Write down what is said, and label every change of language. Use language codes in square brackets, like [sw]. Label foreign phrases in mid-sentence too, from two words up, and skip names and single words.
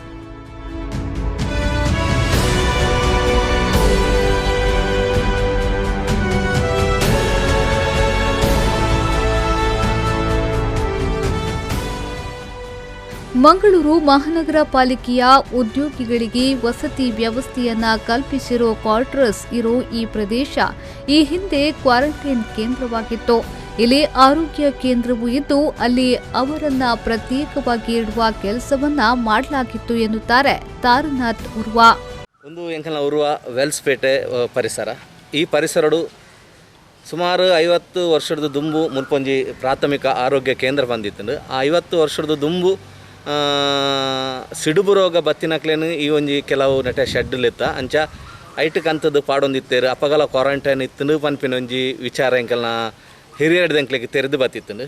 [kn] ಮಂಗಳೂರು ಮಹಾನಗರ ಪಾಲಿಕೆಯ ಉದ್ಯೋಗಿಗಳಿಗೆ ವಸತಿ ವ್ಯವಸ್ಥೆಯನ್ನ ಕಲ್ಪಿಸಿರೋ ಕ್ವಾರ್ಟರ್ಸ್ ಇರೋ ಈ ಪ್ರದೇಶ ಈ ಹಿಂದೆ ಕ್ವಾರಂಟೈನ್ ಕೇಂದ್ರವಾಗಿತ್ತು. ಇಲ್ಲಿ ಆರೋಗ್ಯ ಕೇಂದ್ರವೂ ಇದ್ದು ಅಲ್ಲಿ ಅವರನ್ನ ಪ್ರತ್ಯೇಕವಾಗಿ ಇಡುವ ಕೆಲಸವನ್ನ ಮಾಡಲಾಗಿತ್ತು ಎನ್ನುತ್ತಾರೆ ತಾರನಾಥ್ ಉರ್ವ. [tcy] ಒಂದು ಎಂಕಲ್ನ ಉರ್ವ ವೆಲ್ಸ್ಪೇಟೆ ಪರಿಸರ. ಈ ಪರಿಸರಡು ಸುಮಾರು 50 ವರ್ಷದ ದುಂಬು ಮುಲ್ಪೊಂಜಿ ಪ್ರಾಥಮಿಕ ಆರೋಗ್ಯ ಕೇಂದ್ರ ಬಂದಿತ್ತು. ಆ 50 ವರ್ಷದ ದುಂಬು ಸಿಡುಬು ರೋಗ ಬತ್ತಿನಕ್ಲೇನು ಈ ಒಂಜಿ ಕೆಲವು ನೆಟ್ಟೆ ಶೆಡ್ಲಿತ್ತ ಅಂಚ ಐಟಕ್ಕೆ ಅಂಥದ್ದು ಪಾಡೊಂದಿತ್ತೇರು ಅಪಗಲ ಕ್ವಾರಂಟೈನ್ ಇತ್ತು ಪನ್ಪಿನ ಒಂಜಿ ವಿಚಾರ ಎಂಕಲ್ನ ಹಿರಿಯಡ್ದಂಕ್ಲಿಗೆ ತೆರೆದು ಬತ್ತಿತ್ತು.